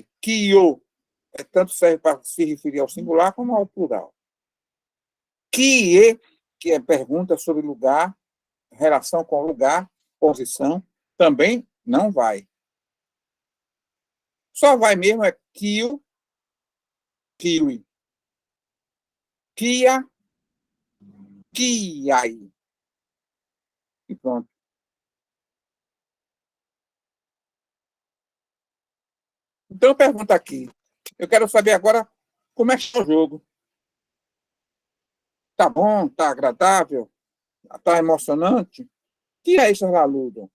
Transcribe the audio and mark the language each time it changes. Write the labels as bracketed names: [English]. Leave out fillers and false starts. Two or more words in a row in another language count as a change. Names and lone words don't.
[Portuguese] Kio tanto serve para se referir ao singular como ao plural. Kie, que é pergunta sobre lugar, relação com lugar, posição, também não vai. Só vai mesmo é [Esperanto] kio, kiwi, kia, kiai. [Portuguese] E pronto. Então, pergunta aqui. Eu quero saber agora como é que está o jogo. Tá bom? Tá agradável? Tá emocionante? O que é isso, Raludo?